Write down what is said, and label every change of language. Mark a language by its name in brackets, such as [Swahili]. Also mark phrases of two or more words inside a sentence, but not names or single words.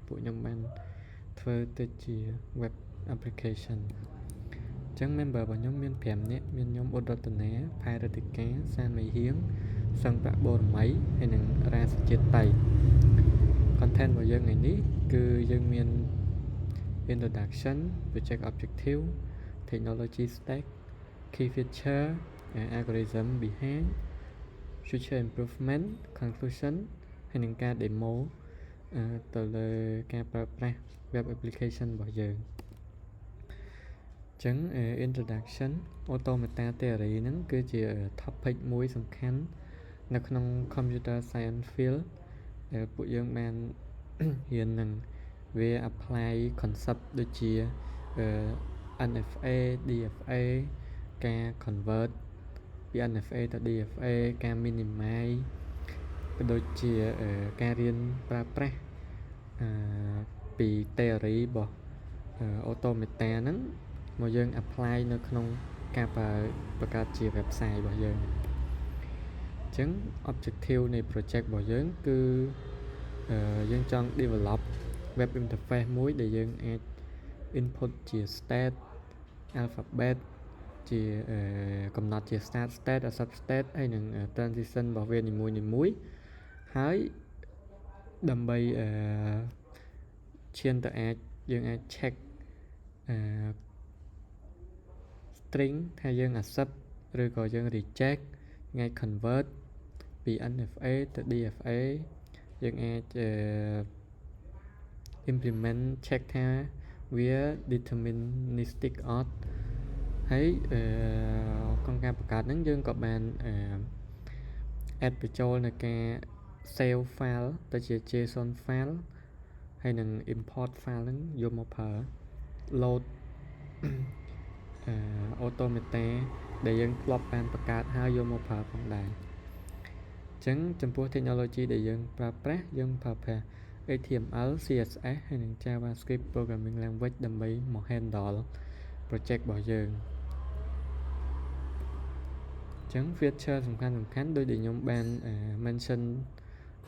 [Khmer] ពួកខ្ញុំបានធ្វើទៅជា [English] web application [Khmer] ចឹង member របស់ខ្ញុំមាន5នាក់មាន ខ្ញុំឧត្តរតនាផែរតិកាសានមីហៀងសឹងប្រាក់បូរមីហើយនិងរាសជាតិតៃ content របស់យើងថ្ងៃនេះគឺយើងមាន [English] introduction project objective technology stack key feature algorithm behind future improvement conclusion [Khmer] ហើយនិងការ demo ទៅលើការប្រើប្រាស់ [English] web application [Khmer] របស់យើង ចឹង introduction [English] automata theory [Khmer] ហ្នឹងគឺជា topic មួយសំខាន់នៅក្នុង [English] computer science field [Khmer] ដែលពួកយើងបានរៀននឹងវា [English] apply concept [Khmer] ដូចជា [English] NFA DFA [Khmer] ការ convert ពី NFA ទៅ DFA ការ minimize ក៏ដូចជាការរៀនប្រើប្រាស់ពី theory របស់ automata ហ្នឹងមកយើង apply នៅក្នុងការបង្កើតជា website របស់យើងអញ្ចឹង objective នៃ project របស់យើងគឺយើងចង់ develop [English] web interface [Khmer] មួយដែលយើងអាច input ជា [English] state alphabet [Khmer] ជាកំណត់ជា [English] start state sub state [Khmer] ហើយនិង transition របស់វានីមួយៗហើយដើម្បីឈានទៅយើងអាច check string ថាយើង accept ឬក៏យើង reject យើងអាច convert ពី NFA ទៅ DFA យើងអាច implement check ថាវា [English] deterministic or [Khmer] ហើយក្នុងការបង្កើតហ្នឹងយើងក៏បានadd បញ្ចូលនៅការ [English] save file [Khmer] ទៅជា [English] JSON file [Khmer] ហើយនឹង [English] import file [Khmer] ហ្នឹងយកមកប្រើ load automata ដែលយើងធ្លាប់បានបង្កើតហើយយកមកប្រើផងដែរអញ្ចឹងចំពោះ technology ដែលយើងប្រើប្រាស់យើងប្រើប្រាស់ [English] HTML CSS [Khmer] ហើយនិង [English] JavaScript programming language [Khmer] ដើម្បីមក handle project របស់យើងអញ្ចឹង feature សំខាន់ដូចដែលខ្ញុំបាន mention នៅ